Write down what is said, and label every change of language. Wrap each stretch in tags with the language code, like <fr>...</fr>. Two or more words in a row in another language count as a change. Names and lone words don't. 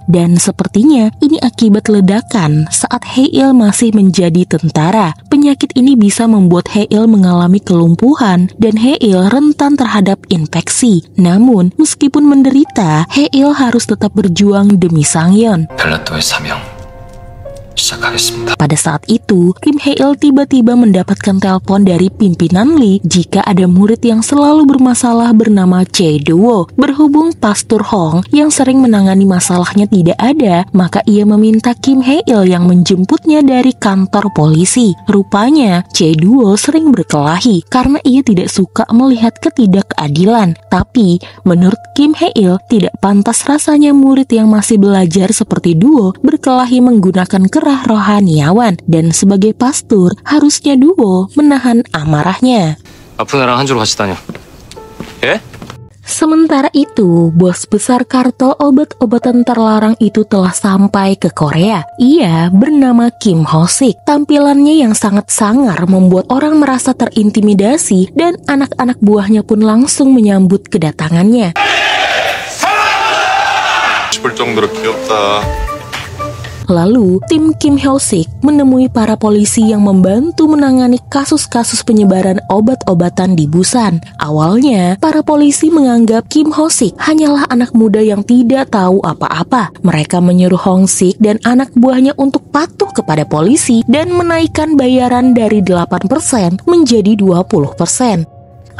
<id>Dan sepertinya ini akibat ledakan saat Hae-il masih menjadi tentara. Penyakit ini bisa membuat Hae-il mengalami kelumpuhan dan Hae-il rentan terhadap infeksi. Namun, meskipun menderita, Hae-il harus tetap berjuang demi Sangyeon.</id> <ko>벨라토의 사명 시작하겠습니다.</ko> <id>Pada saat itu, Kim Hae-il tiba-tiba mendapatkan telepon dari pimpinan Lee jika ada murid yang selalu bermasalah bernama Chae Do-wo. Berhubung Pastor Hong yang sering menangani masalahnya tidak ada, maka ia meminta Kim Hae-il yang menjemputnya dari kantor polisi. Rupanya, Chae Do-wo sering berkelahi karena ia tidak suka melihat ketidakadilan. Tapi, menurut Kim Hae-il, tidak pantas rasanya murid yang masih belajar seperti Do-wo berkelahi menggunakan kerah rohaniawan, dan sebagai pastor harusnya Do-wo menahan amarahnya.</id> <ko>아픈 애랑 한 주로 같이 다녀. 예?</ko> <id>Sementara itu, bos besar kartel obat-obatan terlarang itu telah sampai ke Korea. Ia bernama Kim Ho-sik. Tampilannya yang sangat sangar membuat orang merasa terintimidasi dan anak-anak buahnya pun langsung menyambut kedatangannya.</id> <ko>싶을 정도로 귀엽다.</ko> <id>Lalu, tim Kim Ho-sik menemui para polisi yang membantu menangani kasus-kasus penyebaran obat-obatan di Busan. Awalnya, para polisi menganggap Kim Ho-sik hanyalah anak muda yang tidak tahu apa-apa. Mereka menyuruh Hong-sik dan anak buahnya untuk patuh kepada polisi dan menaikkan bayaran dari 8% menjadi 20%.</id>